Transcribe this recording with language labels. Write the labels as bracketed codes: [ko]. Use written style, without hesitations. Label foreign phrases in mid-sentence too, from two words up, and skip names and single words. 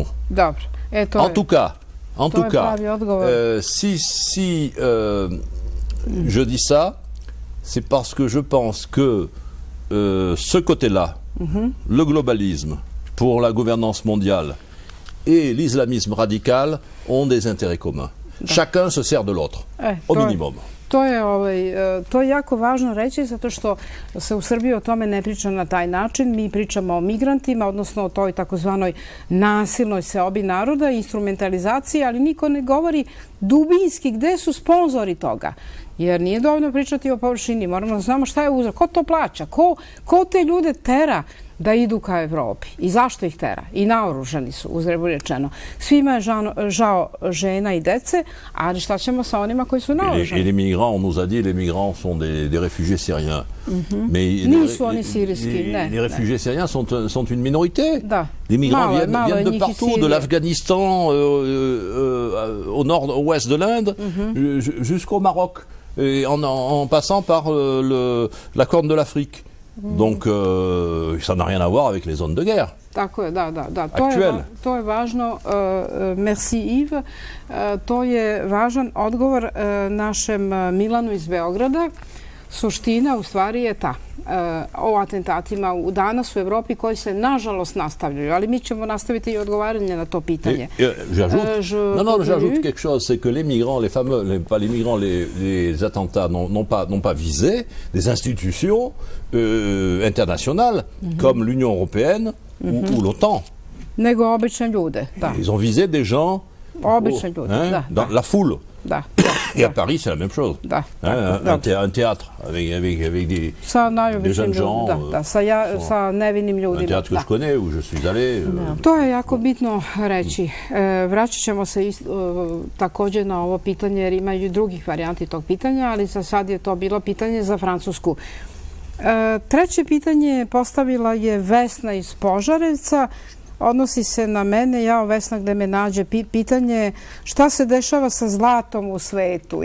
[fr] En tout cas, si je dis ça, c'est parce que je pense que ce côté-là, le globalisme pour la gouvernance mondiale et l'islamisme radical ont des intérêts communs. Chacun se sert de l'autre, au minimum. [sr] To je jako važno reći zato što se u Srbiji o tome ne priča na taj način. Mi pričamo o migrantima, odnosno o toj takozvanoj nasilnoj seobi naroda, instrumentalizaciji, ali niko ne govori dubinski gde su sponzori toga. Jer nije dovoljno pričati o površini, moramo da znamo šta je uzrok, ko to plaća, ko te ljude tera da idu ka Evropi i zašto ih tera. I naoružani su, uzrebu rečeno. Svima je žao žena i dece, ali šta ćemo sa onima koji su naoružani? [fr] Et les migrants, on nous a dit, les migrants sont des réfugiés syriens. [sr] Nisu oni sirijski, ne. [fr] Les réfugiés syriens sont une minorité. [sr] Da. [fr] Les migrants viennent de partout, de l'Afghanistan au nord, au ouest de l'Inde, jusqu'au Maroc, et en passant par la Corne de l'Afrique. Donc, ça n'a rien à voir avec les zones de guerre. [sr] Tako je, da. Aktuel. To je važno. Merci Yves. To je važan odgovor našem Milanu iz Beograda. Suština u stvari je ta. O atentatima danas u Evropi koji se nažalost nastavljaju, ali mi ćemo nastaviti i odgovaranje na to pitanje. [fr] J'ajoute quelque chose, c'est que les migrants, les attentats n'ont pas visé des institutions internationales comme l'Union européenne ou l'OTAN. [sr] Nego obične ljude, da. [fr] Ils ont visé des gens [sr] obične ljude, [fr] dans la foule. [sr] Da. [fr] Et à Paris, c'est la même chose. Un théâtre avec des jeunes gens. [sr] Sa nevinim ljudima. [fr] Un théâtre que je connais, où je suis allé. [sr] To je jako bitno reći. Vraćat ćemo se također na ovo pitanje, jer ima i drugih varijanti tog pitanja, ali za sad je to bilo pitanje za Francusku. Treće pitanje postavila je Vesna iz Požarevca. Odnosi se na mene, Vesna, gde me nađe. Pitanje šta se dešava sa zlatom u svetu.